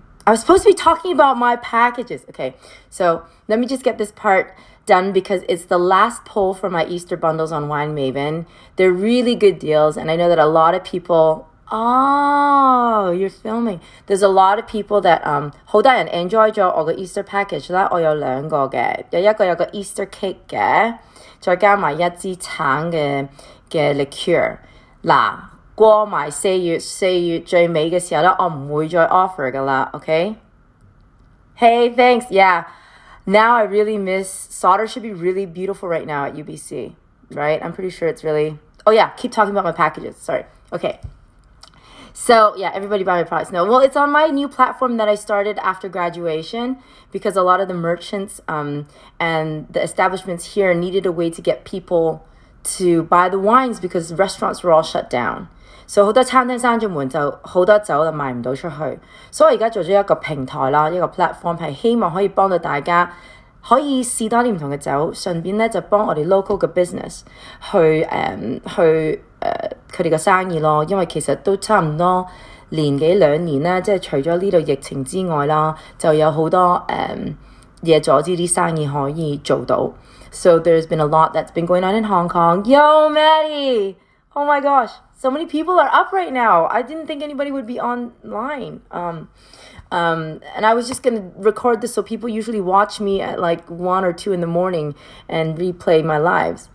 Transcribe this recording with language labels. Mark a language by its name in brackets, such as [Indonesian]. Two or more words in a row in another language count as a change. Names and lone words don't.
[English] I was supposed to be talking about my packages. Okay, so let me just get this part done because it's the last poll for my Easter bundles on Wine Maven. They're really good deals, and I know that a lot of people. Oh, you're filming. There's a lot of people that [Cantonese] 好多人 enjoy 咗我個 Easter package 啦。我有2個嘅，有一個 [English] Easter cake [Cantonese] 嘅，再加埋一支橙嘅 liqueur。嗱，過埋4月最尾嘅時候咧，我唔會再 offer 噶啦。Okay? [English] Hey, thanks. Yeah. Now I really miss solder. Should be really beautiful right now at UBC, right? I'm pretty sure it's really. Oh yeah, keep talking about my packages. Sorry. Okay. So yeah, everybody buy my products. No, well, it's on my new platform that I started after graduation because a lot of the merchants and the establishments here needed a way to get people to buy the wines because restaurants were all shut down. [Cantonese] So 好多餐廳閂咗門，就好多酒就賣唔到出去。所以我而家做咗一個平台啦，一個 platform 係希望可以幫到大家可以試多啲唔同嘅酒，順便咧就幫我哋 local 嘅 business 去佢哋嘅生意咯。因為其實都差唔多年幾2年啦，即係除咗呢度疫情之外啦，就有好多嘢阻止啲生意可以做到。 [English] So there's been a lot that's been going on in Hong Kong. Yo, Maddie! Oh my gosh, so many people are up right now. I didn't think anybody would be online. And I was just gonna record this so people usually watch me at like 1 or 2 in the morning and replay my lives.